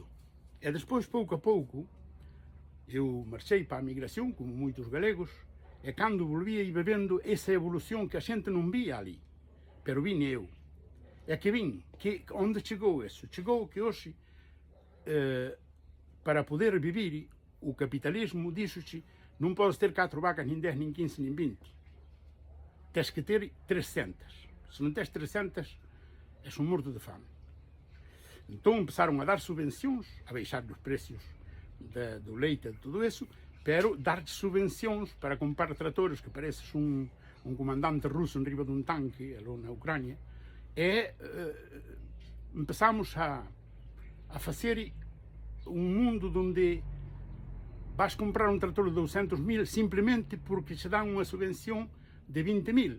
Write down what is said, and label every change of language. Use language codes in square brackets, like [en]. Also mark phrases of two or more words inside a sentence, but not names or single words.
[gl] E despois, pouco a pouco, eu marchei para a migración, como moitos galegos, e cando volvía iba vendo esa evolución que a xente non vía ali, pero vine eu. É que vin, onde chegou eso? Chegou que hoxe, para poder vivir, [pt] o capitalismo diz-te, não podes ter 4 vacas, nem 10, nem 15, nem 20. Tens que ter 300. Se não tens 300, és um morto de fome. Então começaram a dar subvenções, a baixar os preços do leite, de tudo isso, pero dar-te subvenções para comprar tratores que pareces um comandante russo em riba de um tanque, ali na Ucrânia, começamos a fazer um mundo onde vais comprar um trator de 200.000 simplesmente porque te dão uma subvenção de 20.000.